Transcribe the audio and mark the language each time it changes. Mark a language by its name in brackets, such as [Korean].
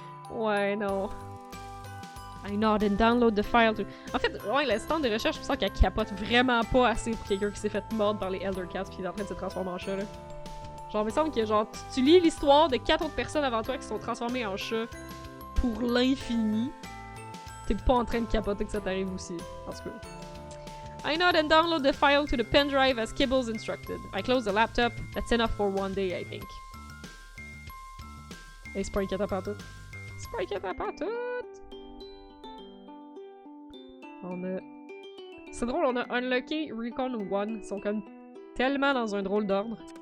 [French] Ouais, non. [English] I nod and download the file to... [French] En fait, ouais, l'assistante de recherche, je sens qu'elle capote vraiment pas assez pour quelqu'un qui s'est fait mordre par les Elder Cats pis qui est en train de se transformer en chat, là. Genre, il me semble que genre, tu lis l'histoire de 4 autres personnes avant toi qui sont transformées en chat pour l'infini. T'es pas en train de capoter que ça t'arrive aussi. En tout cas. [English] I nod and download the file to the pen drive as Kibbles instructed. I close the laptop. That's enough for one day, I think. [French] Hey, c'est pas inquiétant par tout. C'est pas inquiétant par tout! On a... C'est drôle, on a unlocké Recon 1. Ils sont comme tellement dans un drôle d'ordre.